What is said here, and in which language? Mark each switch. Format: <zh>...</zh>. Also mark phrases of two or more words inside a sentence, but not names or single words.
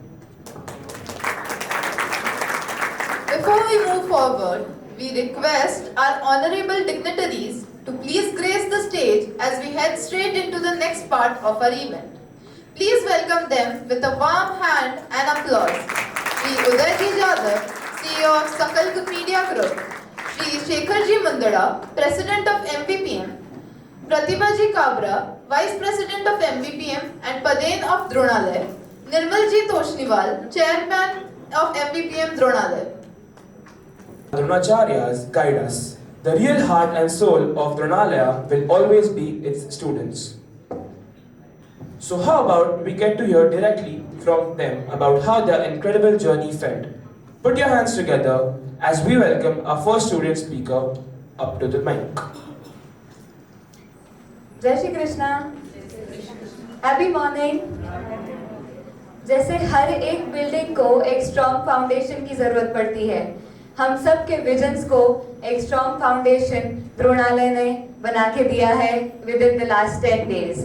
<en>Before we move forward, we request our honorable dignitaries to please grace the stage as we head straight into the next part of our event. Please welcome them with a warm hand and applause. Shri Udayji Jadhav, CEO of Sakalk Media Group, Shri Shekharji Mundara, President of MVPM, Pratibhaji Kabra, Vice President of MVPM and Paden of Dronalaya, Nirmalji Toshniwal, Chairman of MVPM Dronalaya. Dronacharyas guide us. The real heart and soul of Dronalaya will always be its students. So how about we get to hear directly from them about how their incredible journey felt. Put your hands together as we welcome our first student speaker up to the mic.</en> <hi>जय श्री कृष्णा,</hi> <en>happy morning.</en> <hi>जैसे हर एक बिल्डिंग को एक</hi> <en>strong foundation</en> <hi>की जरूरत पड़ती है, हम सब के विजन्स को एक</hi> <en>strong foundation</en> <hi>द्रोणालय ने बना के दिया है</hi> <en>within the last 10 days.</en>